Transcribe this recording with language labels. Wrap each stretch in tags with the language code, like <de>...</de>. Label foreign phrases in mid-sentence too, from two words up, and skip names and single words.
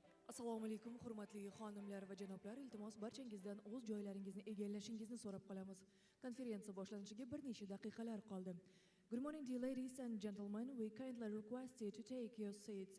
<uz>Assalomu alaykum, hurmatli xonimlar va janoblar. Iltimos barchangizdan o'z joylaringizni egallashingizni so'rab qolamiz. Konferensiya boshlanishiga bir necha daqiqalar qoldi.</uz> <en>Good morning, dear ladies and gentlemen. We kindly request you to take your seats.</en>